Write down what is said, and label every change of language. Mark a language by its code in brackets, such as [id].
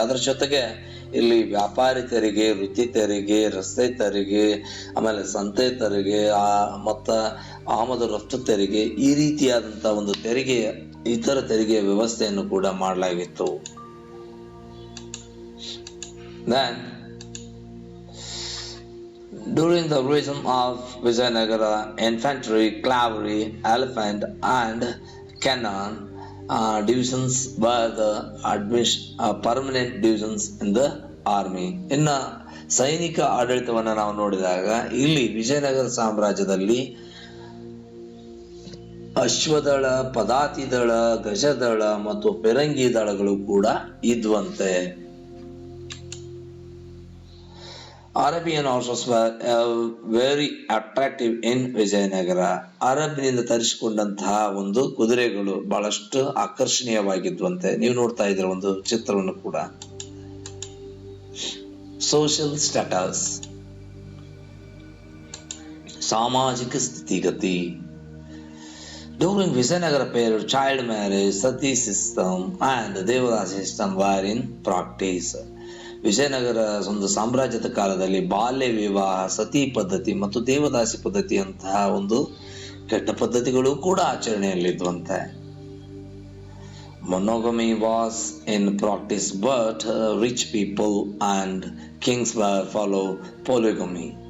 [kn] ಅದರ ಜೊತೆಗೆ ಇಲ್ಲಿ ವ್ಯಾಪಾರಿ ತೆರಿಗೆ, ವೃತ್ತಿ ತೆರಿಗೆ, ರಸ್ತೆ ತೆರಿಗೆ, ಆಮೇಲೆ ಸಂತೆ ತೆರಿಗೆ ಮತ್ತು ಆಮದು ರಫ್ತು ತೆರಿಗೆ, ಈ ರೀತಿಯಾದಂತಹ ಒಂದು ಇತರ ತೆರಿಗೆಯ ವ್ಯವಸ್ಥೆಯನ್ನು ಕೂಡ ಮಾಡಲಾಗಿತ್ತು. [en] Then, during the reign of Vijayanagara, infantry, cavalry, elephant and cannon divisions were the permanent divisions in the army. [kn] ಇನ್ನು ಸೈನಿಕ ಆಡಳಿತವನ್ನು ನಾವು ನೋಡಿದಾಗ ಇಲ್ಲಿ ವಿಜಯನಗರ ಸಾಮ್ರಾಜ್ಯದಲ್ಲಿ ಅಶ್ವದಳ, ಪದಾತಿ ದಳ, ಗಜದಳ ಮತ್ತು ಪೆರಂಗಿ ದಳಗಳು ಕೂಡ ಇದ್ವಂತೆ. [en] Arabian horses were very attractive in Vijayanagara. [kn] ಅರಬ್ನಿಂದ ತರಿಸಿಕೊಂಡಂತಹ ಒಂದು ಕುದುರೆಗಳು ಬಹಳಷ್ಟು ಆಕರ್ಷಣೀಯವಾಗಿದ್ವಂತೆ. ನೀವು ನೋಡ್ತಾ ಇದ್ದೀರ ಒಂದು ಚಿತ್ರವನ್ನು ಕೂಡ. ಸೋಷಿಯಲ್ ಸ್ಟೇಟಸ್, ಸಾಮಾಜಿಕ ಸ್ಥಿತಿಗತಿ. [en] During Vijayanagara period, child marriage, sati system and devadasi system were in practice. [kn] Vijayanagara ಒಂದು ಸಾಮ್ರಾಜ್ಯದ ಕಾಲದಲ್ಲಿ ಬಾಲ್ಯ ವಿವಾಹ, ಸತಿ ಪದ್ಧತಿ ಮತ್ತು ದೇವದಾಸಿ ಪದ್ಧತಿಯಂತಹ ಒಂದು ಕೆಟ್ಟ ಪದ್ಧತಿಗಳು ಕೂಡ ಆಚರಣೆಯಲ್ಲಿದ್ವಂತೆ. [en] Monogamy was in practice, but rich people and kings were follow polygamy.